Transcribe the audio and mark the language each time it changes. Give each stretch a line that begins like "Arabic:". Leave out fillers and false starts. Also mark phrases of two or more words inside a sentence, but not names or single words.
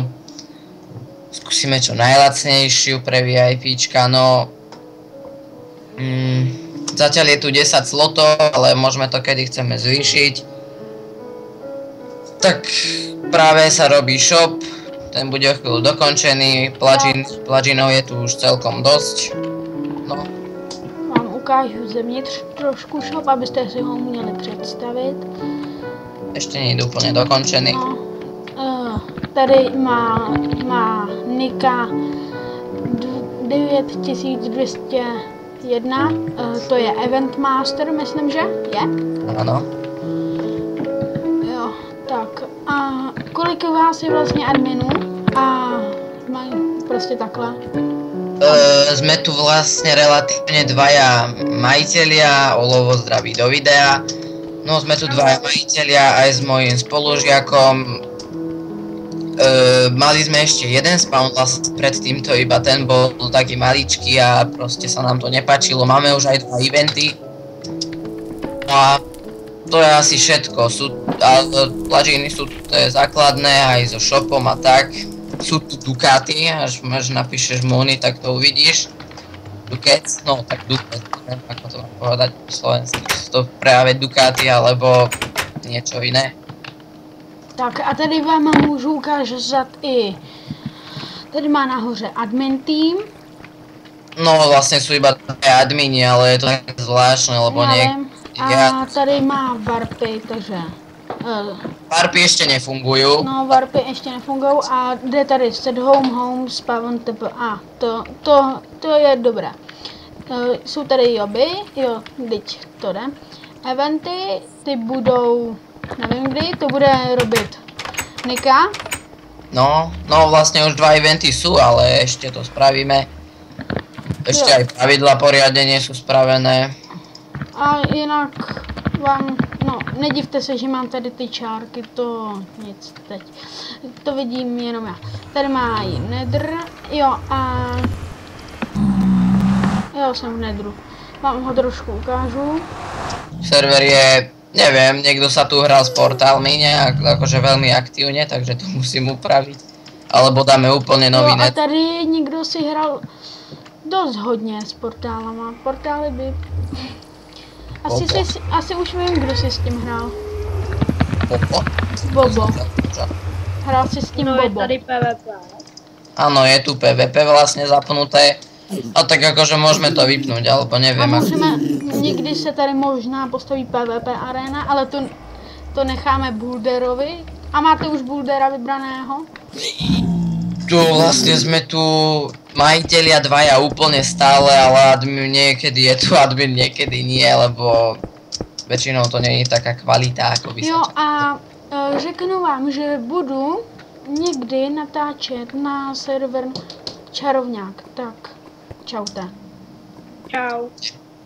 Slovak: Skúsime čo najlacnejšiu pre VIPčka, no zatiaľ je tu 10 slotov, ale môžeme to kedy chceme zvýšiť. Tak práve sa robí shop, ten bude o chvíľu dokončený, pluginov je tu už celkom dosť. No.
Czech: Vám ukážu zevnitř trošku shop, abyste si ho měli představit.
Slovak: Ešte nie je úplne dokončený.
Czech: No, tady má Nika 9201, to je Event Master, myslím, že je?
Slovak: Áno.
Czech: Jo, tak a kolik vás je vlastně adminů a mají prostě takhle?
Slovak: Sme tu vlastne relatívne dvaja majitelia, Olovo zdraví do videa. No sme tu dvaja majitelia aj s mojím spolužiakom. Mali sme ešte jeden spawn, vlastne predtým to iba ten bol taký maličký a proste sa nám to nepáčilo. Máme už aj 2 eventy. No a to je asi všetko. Pluginy sú tu základné aj so shopom a tak. Sú tu Ducati, až napíšeš Moony, tak to uvidíš. Ducats, no tak Ducats, neviem ako to mám povedať po slovensky. Sú to práve Ducati alebo niečo iné.
Czech: Tak a tady vám můžu ukázat i, tady má nahoře admin tým.
Slovak: No vlastne sú iba admini, ale je to také zvláštne, lebo
Czech: A tady má warpy, takže...
Slovak: Warpy ešte nefungujú.
Czech: No, warpy ještě nefungují a jde tady
English: set home,
Czech: spawn tp. A to je dobré. Jsou tady joby, jo, teď to jde. Eventy, ty budou, nevím kdy, to bude robit Nika.
Slovak: No vlastne už 2 eventy sú, ale ešte to spravíme. Ešte aj pravidla poriadne nie sú spravené.
Czech: A jinak vám, no, nedivte se, že mám tady ty čárky, to nic teď. To vidím jenom já. Tady má i Nether, jo a... Jo, jsem v Netheru. Vám ho trošku ukážu.
Slovak: Server je, neviem, niekto sa tu hral s portálmi nejak, akože veľmi aktívne, takže to musím upraviť. Alebo dáme úplne nový net.
Czech: A tady někdo si hrál dost hodně s portálama. Portály by... Asi už vím, kdo si s tím hrál. Bobo. Hrál si s tím Bobo. Je tady PvP.
Slovak: Áno, je tu PvP vlastne zapnuté. A tak akože môžeme to vypnúť, alebo neviem.
Czech: A můžeme, někdy se tady možná postaví PvP arena, ale to necháme Boulderovi.
Slovak: A máte už Bouldera vybraného? Tu vlastne sme tu majitelia dvaja úplne stále, ale admin niekedy je tu admin, niekedy nie, lebo väčšinou to nie je taká kvalita, ako by sa
Czech: Jo,
Slovak: čakalo.
Czech: a řeknu vám, že budu někdy natáčet na server Čarovňák, tak čaute. Čau.